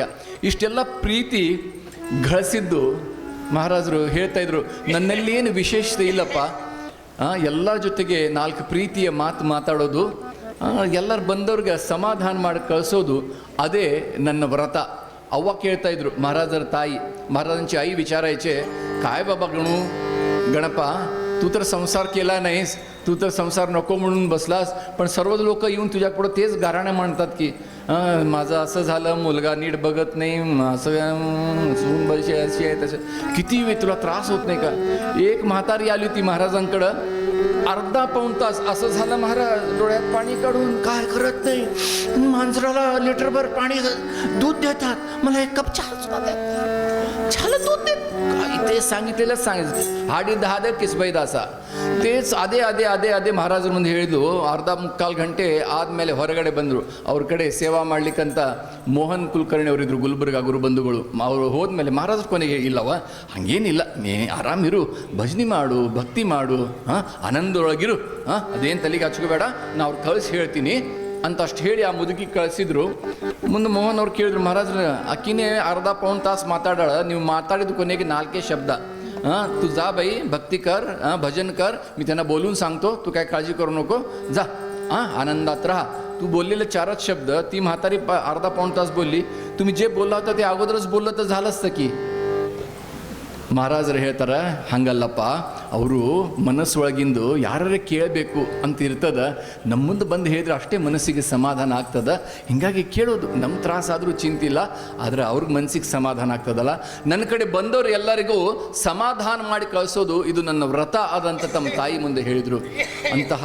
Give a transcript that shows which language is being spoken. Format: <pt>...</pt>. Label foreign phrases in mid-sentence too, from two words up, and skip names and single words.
<kn>ಇಷ್ಟೆಲ್ಲ ಪ್ರೀತಿ ಗಳಿಸಿದ್ದು ಮಹಾರಾಜರು ಹೇಳ್ತಾ ಇದ್ರು, ನನ್ನಲ್ಲೇನು ವಿಶೇಷತೆ ಇಲ್ಲಪ್ಪ, ಎಲ್ಲರ ಜೊತೆಗೆ 4 ಪ್ರೀತಿಯ ಮಾತಾಡೋದು, ಎಲ್ಲರು ಬಂದವ್ರಿಗೆ ಸಮಾಧಾನ ಮಾಡಿ ಕಳಿಸೋದು, ಅದೇ ನನ್ನ ವ್ರತ. ಅವ್ವ ಕೇಳ್ತಾ ಇದ್ರು, ಮಹಾರಾಜರ ತಾಯಿ,</kn> <mr>महाराजांची आई विचारायचे, काय बाबा गणपा तू तर संसार केला नाहीस, तू तर संसार नको म्हणून बसलास, पण सर्व लोक येऊन तुझ्यापुढं तेच गाराणे म्हणतात की माझं असं झालं, मुलगा नीट बघत नाही, असं सून बशी अशी आहे तसं. किती वेळ तुला त्रास होत नाही का? एक म्हातारी आली होती महाराजांकडं, अर्धा पाऊण तास असं झालं, महाराज डोळ्यात पाणी काढून काय करत नाही, मांजराला लिटरभर पाणी दूध देतात, मला 1 कप चहा झालं दूध देत, ते सांगितलेलं सांगितलं.</mr> <kn>हाडी 10 ಕಿಸ್ಬೈದ ಅಸ तेच ಅದೇ ಅದೇ ಅದೇ ಅದೇ ಮಹಾರಾಜರ ಮುಂದೆ ಹೇಳಿದ್ದು. ಅರ್ಧ ಮುಕ್ಕಾಲು ಗಂಟೆ ಆದಮೇಲೆ ಹೊರಗಡೆ ಬಂದರು. ಅವ್ರ ಕಡೆ ಸೇವಾ ಮಾಡ್ಲಿಕ್ಕಂತ ಮೋಹನ್ ಕುಲಕರ್ಣಿ ಅವರಿದ್ರು, ಗುಲ್ಬರ್ಗ ಗುರುಬಂಧುಗಳು. ಅವರು ಹೋದ್ಮೇಲೆ ಮಹಾರಾಜರ ಕೊನೆಗೆ, ಇಲ್ಲವ ಹಂಗೇನಿಲ್ಲ, ನೀ ಆರಾಮಿರು, ಭಜನೆ ಮಾಡು, ಭಕ್ತಿ ಮಾಡು, ಆನಂದೊಳಗಿರು, ಅದೇನು ತಲೆಗೆ ಹಚ್ಕೋಬೇಡ, ನಾ ಅವ್ರು ಕಳಿಸಿ ಹೇಳ್ತೀನಿ ಅಂತ ಅಷ್ಟು ಹೇಳಿ ಆ ಮುದುಕಿ ಕಳಿಸಿದ್ರು. ಮುಂದೆ ಮೋಹನ್ ಅವ್ರು ಕೇಳಿದ್ರು, ಮಹಾರಾಜರ ಅಕ್ಕಿನೇ</kn> <mr>अर्धा पाऊण तास</mr> <kn>ಮಾತಾಡಾಳ, ನೀವು ಮಾತಾಡಿದ ಕೊನೆಗೆ</kn> <mr>4 शब्द, तू जा बाई, भक्ती कर, भजन कर, मी त्यांना बोलून सांगतो, तू काय काळजी करू नको, जा आनंदात राहा. तू बोललेले 4च शब्द ती म्हातारी अर्धा पाऊण तास बोलली. तुम्ही जे बोलला होता ते अगोदरच बोललं तर झालं असतं की.</mr> <kn>ಮಹಾರಾಜರು ಹೇಳ್ತಾರೆ, ಹಂಗಲ್ಲಪ್ಪ, ಅವರು ಮನಸ್ಸೊಳಗಿಂದು ಯಾರೇ ಕೇಳಬೇಕು ಅಂತ ಇರ್ತದ, ನಮ್ಮ ಮುಂದೆ ಬಂದು ಹೇಳಿದ್ರೆ ಅಷ್ಟೇ ಮನಸ್ಸಿಗೆ ಸಮಾಧಾನ ಆಗ್ತದ. ಹೀಗಾಗಿ ಕೇಳೋದು, ನಮ್ಮ ತ್ರಾಸಾದರೂ ಚಿಂತಿಲ್ಲ, ಆದರೆ ಅವ್ರಿಗೆ ಮನಸ್ಸಿಗೆ ಸಮಾಧಾನ ಆಗ್ತದಲ್ಲ. ನನ್ನ ಕಡೆ ಬಂದವರು ಎಲ್ಲರಿಗೂ ಸಮಾಧಾನ ಮಾಡಿ ಕಳಿಸೋದು ಇದು ನನ್ನ ವ್ರತ ಆದಂತ ತಮ್ಮ ತಾಯಿ ಮುಂದೆ ಹೇಳಿದರು.</kn>